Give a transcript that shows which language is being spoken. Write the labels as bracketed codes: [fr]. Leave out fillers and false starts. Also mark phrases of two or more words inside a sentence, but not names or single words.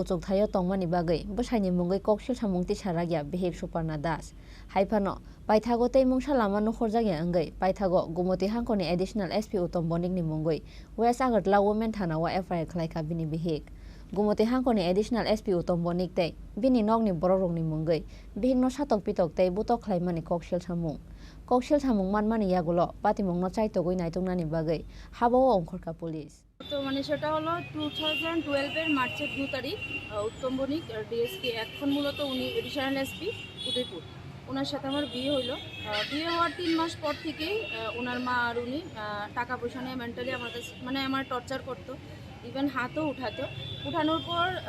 [trp] kuchuk thayo tongmani bagai bwsaini mungoi koksil samungti saragya behek Suparna Das haifano paithago teimung salama nukhorjagya angai paithago Gumoti Hankoni [en] additional SP [trp] Utom Bonik ni mungoi West Agartla women thanawa FIR khlaika bini behek Gumoti Hankoni [en] additional SP [trp] Utom Bonik tei bini nokni bororok ni mungoi bihingno satok pitok tei butok khlaimani koksil samung manmani yagulo patimungno chaitogoi naitungnani bagai habao ongkhorka police [bn] তো মানে সেটা হলো 2012 মার্চের 2 তারিখ উত্তম বণিক ডিএসপি এখন মূলত উনি এডিশনাল এসপি উদয়পুর ওনার সাথে আমার বিয়ে হলো বিয়ে হওয়ার 3 মাস পর থেকেই ওনার মা আর উনি টাকা পয়সা নিয়ে মেন্টালি আমার কাছে মানে আমার টর্চার করতো ইভেন হাতও উঠানোর পর